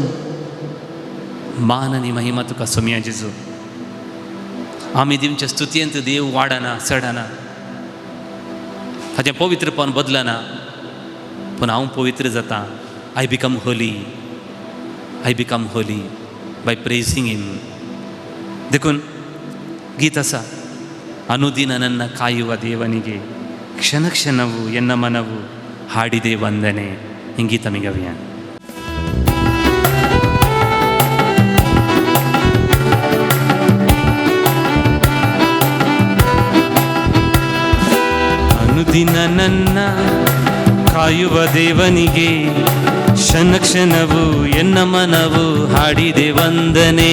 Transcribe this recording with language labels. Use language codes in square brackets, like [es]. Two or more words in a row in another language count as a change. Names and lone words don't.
[kok] मान आनी महिमा तुका सोम्या जेजू. आमी दिवच्या स्तुतयेंत देव वाडना चडना, ताचें पवित्रपण बदलना, पूण हांव पवित्र जाता. [en] I become holy, I become holy by praising him. [kok] देखून गीत आसा, [kn] ಅನುದಿನ ನನ್ನ ಕಾಯುವ ದೇವನಿಗೆ ಕ್ಷಣ ಕ್ಷಣವು ಎನ್ನ ಮನವು ಹಾಡಿದೆ ವಂದನೆ. [kok] हें गीत म्हणया [kn] ಅನುದಿನ ನನ್ನ ಕಾಯುವ ದೇವನಿಗೆ ಕ್ಷಣ ಕ್ಷಣವು ಎನ್ನ ಮನವು ಹಾಡಿದೆ ವಂದನೆ.